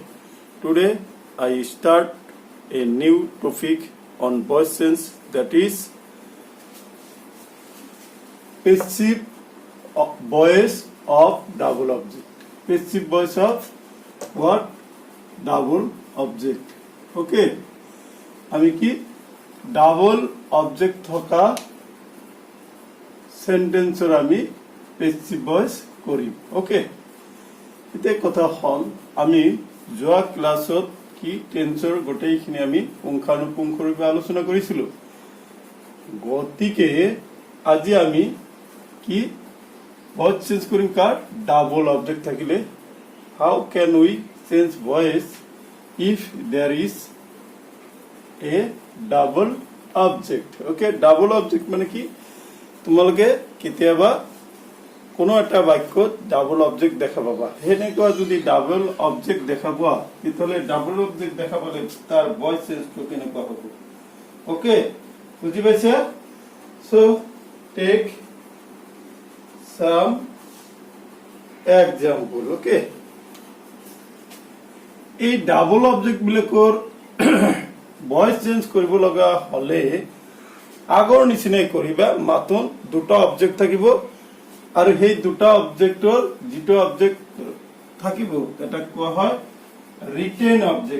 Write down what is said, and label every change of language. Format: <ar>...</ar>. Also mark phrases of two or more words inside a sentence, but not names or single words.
<en>Today I start a new topic on voice change, that is passive voice of double object. Passive voice of what? Double object. Okay.</en> <as>আমি কি</as> <en>double object</en> <as>থকা সেন্টেন্সৰ আমি</as> <en>passive voice</en> <as>কৰিম. ওকে, এতিয়া কথা হল আমি যোৱা ক্লাছত কি টেন্সৰ গোটেইখিনি আমি পুংখানুপুংখৰূপে আলোচনা কৰিছিলো. গতিকে আজি আমি কি</as> <en>voice change</en> <as>কৰিম কাৰ?</as> <en>double object</en> <as>থাকিলে.</as> <en>how can we change voice if there is a double object?</en> <as>ওকে,</as> <en>double object</en> <as>মানে কি? তোমালোকে কেতিয়াবা কোনো এটা বাক্যত</as> <en>double object</en> <as>দেখা পাবা. সেনেকুৱা যদি</as> <en>double object</en> <as>দেখা পোৱা তেতিয়াহ'লে</as> <en>double object</en> <as>দেখা পালে তাৰ</as> <en>voice change</en> <as>কেনেকুৱা হ'ব? ওকে, বুজি পাইছা?</as> <en>so take some example.</en> <as>Okay, এই</as> <en>double object</en> <as>বিলাকৰ</as> <en>voice change</en> <as>কৰিব লগা হলে আগৰ নিচিনাই কৰিবা. মাত্ৰ দুটা অবজেক্ট থাকিব আৰু সেই দুটা অবজেক্টৰ যিটো অবজেক্ট থাকিব এটা কোৱা হয়</as> <en>retained object.</en>